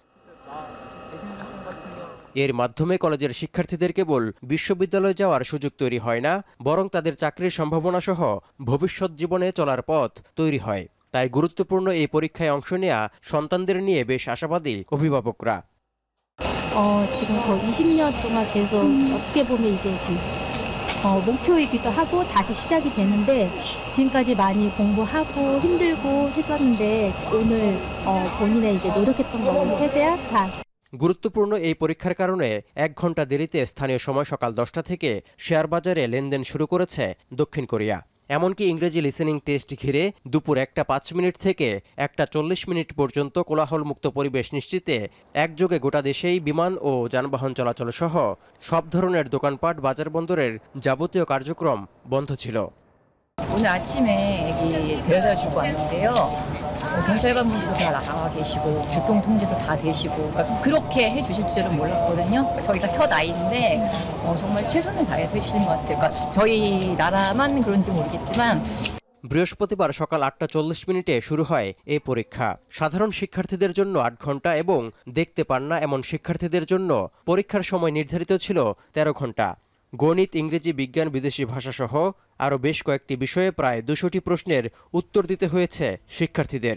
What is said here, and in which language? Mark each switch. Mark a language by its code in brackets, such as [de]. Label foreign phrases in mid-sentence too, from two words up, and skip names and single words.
[bn] এর মাধ্যমে কলেজের শিক্ষার্থীদের কেবল বিশ্ববিদ্যালয়ে যাওয়ার সুযোগ তৈরি হয় না, বরং তাদের চাকরির সম্ভাবনা সহ ভবিষ্যৎ জীবনে চলার পথ তৈরি হয়। তাই গুরুত্বপূর্ণ এই পরীক্ষায় অংশ নেওয়া সন্তানদের নিয়ে বেশ আশাবাদী অভিভাবকরা। [ko] 지금 거의 20년 동안 계속 어떻게 보면 이게 지금 목표이기도 하고 다시 시작이 되는데 지금까지 많이 공부하고 힘들고 했었는데 오늘 본인의 이제 노력했던 거를 최대한 잘. [bn] গুরুত্বপূর্ণ এই পরীক্ষার কারণে 1 ঘন্টা দেরিতে স্থানীয় সময় সকাল 10টা থেকে শেয়ার বাজারে লেনদেন শুরু করেছে দক্ষিণ কোরিয়া। এমনকি ইংরেজি [en] listening test [bn] ঘিরে দুপুর 1:05 থেকে 1:40 পর্যন্ত কোলাহলমুক্ত পরিবেশ নিশ্চিতে একযোগে গোটা দেশেই বিমান ও যানবাহন চলাচল সহ সব ধরনের দোকানপাট, বাজার বন্দরের যাবতীয় কার্যক্রম বন্ধ ছিল। [ko] 오늘 아침에 여기 데려다 주고 왔는데요. 경찰관분들도 다 나와 계시고 교통통제도 다 되시고 그렇게 해주실 줄은 몰랐거든요. 저희가 첫 아이인데 정말 최선을 다해서 해주신 것 같아요. 그러니까 저희 나라만 그런지 모르겠지만. [bn] বৃহস্পতিবার সকাল 8:40 শুরু হয় এই পরীক্ষা। সাধারণ শিক্ষার্থীদের জন্য 8 ঘন্টা এবং দেখতে পান না এমন শিক্ষার্থীদের জন্য পরীক্ষার সময় নির্ধারিত ছিল 13 ঘন্টা। গণিত, ইংরেজি, বিজ্ঞান, বিদেশি ভাষা সহ আরও বেশ কয়েকটি বিষয়ে প্রায় 200টি প্রশ্নের উত্তর দিতে হয়েছে শিক্ষার্থীদের।